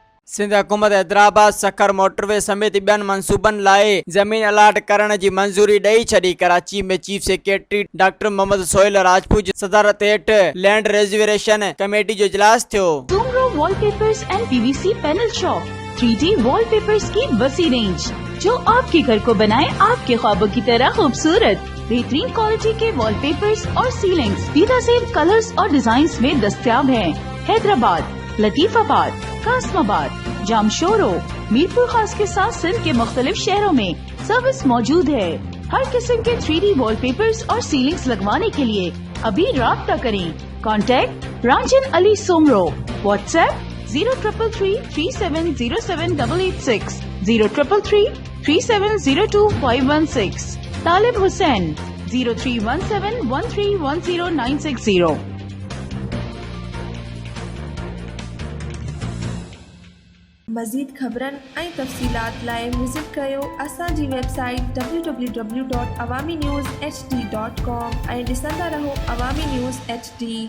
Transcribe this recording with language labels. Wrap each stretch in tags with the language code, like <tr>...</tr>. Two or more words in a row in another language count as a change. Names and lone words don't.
<sd>सिंध हुकूमत हैदराबाद सखर मोटरवे समेत ॿियनि मंसूबनि लाइ ज़मीन अलाट करण जी मंज़ूरी ॾेई छॾी। कराची में चीफ सेक्रेटरी डॉक्टर मोहम्मद सोहेल राजपूत जी सदारत हेठि लैंड रिजर्वेशन कमेटी जो इजलास थियो।</sd> <ur>Sumro Wallpapers and PVC Panel Shop 3D Wallpapers کی وسیع رینج جو آپکے گھر کو بنائے آپکے خوابوں کی طرح خوبصورت. بہترین کوالٹی کے والپیپرز اور سیلنگز بہترین کلرز اور ڈیزائنز میں دستیاب ہیں. حیدرآباد، لطیف آباد، قاسم آباد، جامشورو، میرپور خاص کے ساتھ سندھ کے مختلف شہروں میں سروس موجود ہے. ہر قسم کے 3D والپیپرز اور سیلنگز لگوانے کے لیے ابھی رابطہ کریں. کانٹیکٹ رانجن علی سومرو۔ واٹس ایپ 0333370786 03333702 طالب حسین 0317131090.</ur> <sd>मज़ीद ख़बरनि ऐं तफ़सीलात लाइ विज़िट कयो असांजी वेबसाइट www.awamiNewsHD.com ऐं ॾिसंदा रहो अवामी न्यूज़ HD।</sd>